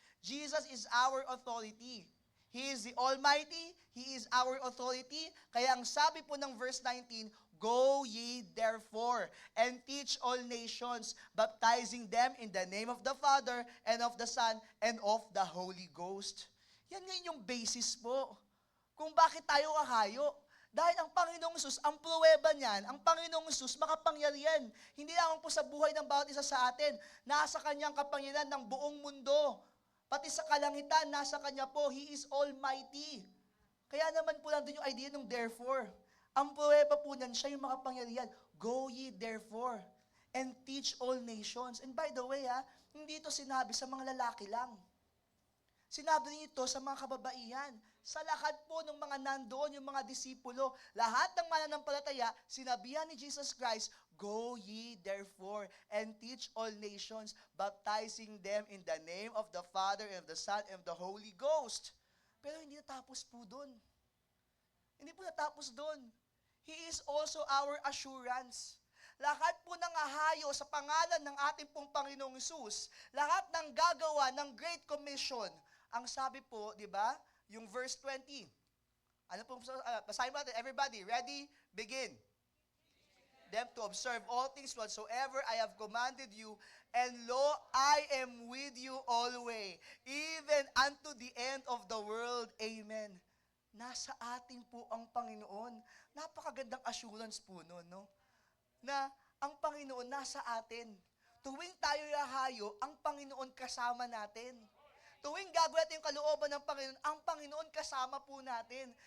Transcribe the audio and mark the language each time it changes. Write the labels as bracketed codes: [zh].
[en] Jesus is our authority. He is the Almighty. He is our authority. [tl] Kaya ang sabi po ng [en] verse 19, go ye therefore and teach all nations, baptizing them in the name of the Father and of the Son and of the Holy Ghost. [tl] Yan ngayon yung basis po kung bakit tayo kahayo. Dahil ang Panginoong Jesus, ang pruweba niyan, ang Panginoong Jesus, makapangyarihan. Hindi lang po sa buhay ng bawat isa sa atin. Nasa Kanyang kapangyarihan ng buong mundo. Pati sa kalangitan, nasa Kanya po. [en] He is Almighty. [tl] Kaya naman po nandun yung idea ng therefore. Ang pruweba po niyan, siya yung makapangyarihan. [en] Go ye therefore and teach all nations. And by the way, [tl] hindi ito sinabi sa mga lalaki lang. Sinabi nito sa mga kababaihan. Sa lahat po ng mga nandoon, yung mga disipulo, lahat ng mananampalataya, sinabihan ni Jesus Christ, [en] go ye therefore and teach all nations, baptizing them in the name of the Father and of the Son and of the Holy Ghost. [tl] Pero hindi natapos po doon. Hindi po natapos doon. [en] He is also our assurance. [tl] Lahat po ng ahayo sa pangalan ng ating pong Panginoong Hesus, lahat ng gagawa ng Great Commission, ang sabi po, di ba, yung verse 20. Ano po, basahin natin, [en] everybody, ready, begin. Them to observe all things whatsoever I have commanded you, and lo, I am with you always, even unto the end of the world. Amen. [tl] Nasa atin po ang Panginoon. Napakagandang assurance po nun, no? Na ang Panginoon nasa atin. Tuwing tayo yahayo, ang Panginoon kasama natin. Tuwing gagawin natin yung kalooban ng Panginoon, ang Panginoon kasama po natin.